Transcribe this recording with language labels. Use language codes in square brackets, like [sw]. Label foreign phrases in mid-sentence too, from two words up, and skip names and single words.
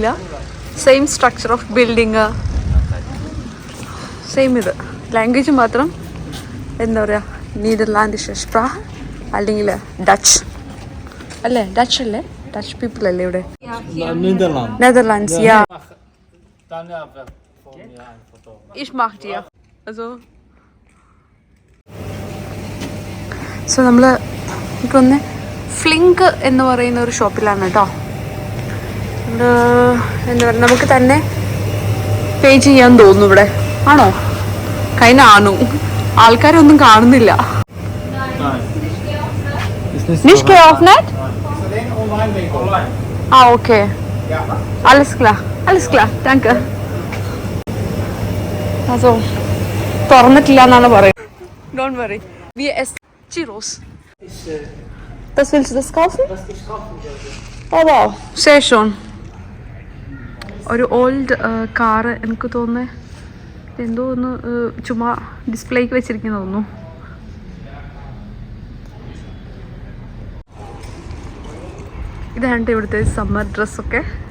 [en] same structure of building, same ഇത്. [ml] ലാംഗ്വേജ് മാത്രം എന്താ പറയുക, [de] Niederländisch Sprache [ml] അല്ലെങ്കിൽ ഡച്ച് അല്ലേ, ഡച്ച് അല്ലേ, [en] Dutch people [ml] അല്ലേ ഇവിടെ, നെതർലാൻഡ്സ്. യാ [de] ich mach dir also [ml] സോ നമ്മൾ ഇപ്പൊന്ന് ഫ്ലിങ്ക് എന്ന് പറയുന്ന ഒരു ഷോപ്പിലാണ് കേട്ടോ. എന്താ പറയുക, നമുക്ക് തന്നെ പേ ചെയ്യാൻ തോന്നുന്നു ഇവിടെ. ആണോ? കഴിഞ്ഞാണു ആൾക്കാരൊന്നും കാണുന്നില്ല. [de] Nicht geöffnet? Ah, okay. Alles klar, danke. Also, [ml] തുറന്നിട്ടില്ല എന്നാണ് പറയുന്നത്. [en] Don't worry. [de] Wir essen Gyros. Das willst du das kaufen? Oh wow, sehr schön. [ml] ഒരു [en] old car, [ml] എനിക്ക് തോന്നുന്നത് എന്തോ ഒന്ന് ചുമ്മാ ഡിസ്പ്ലേക്ക് വെച്ചിരിക്കുന്നു തോന്നുന്നു. ഇതാണ് ഇവിടുത്തെ സമ്മർ ഡ്രസ്സൊക്കെ.